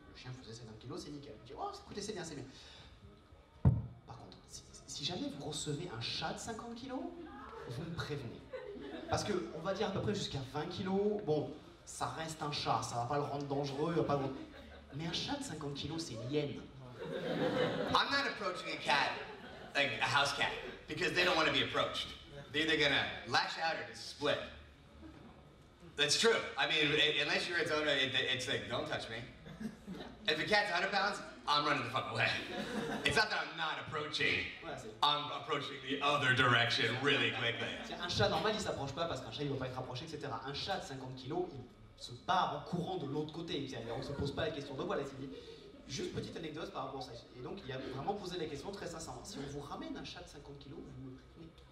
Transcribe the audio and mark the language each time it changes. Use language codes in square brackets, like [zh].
[fr] Le chien faisait 50 kilos, c'est nickel. Il dit oh, écoutez, c'est bien, c'est bien. Par contre, si jamais vous recevez un chat de 50 kilos, vous me prévenez. Parce que, on va dire à peu près jusqu'à 20 kilos, bon, ça reste un chat, ça va pas le rendre dangereux, va pas le... Mais un chat de 50 kilos, c'est une hyène. [en] I'm not approaching a cat like a house cat because they don't want to be approached. They're either gonna lash out or just split. That's true. I mean, unless you're its owner, it's like, don't touch me. If the cat's 100 pounds, I'm running the fuck away. It's not that I'm not approaching. I'm approaching the other direction really quickly. [fr] Un chat normal, il s'approche pas parce qu'un chat, il va pas être approché, etc. Un chat de 50 kilos, il se barre en courant de l'autre côté. On se pose pas la question. Donc voilà, c'est dit. Juste petite anecdote par rapport à ça. Et donc, il a vraiment posé la question très sincèrement. Si on vous ramène un chat de 50 kilos, vous me prévenez.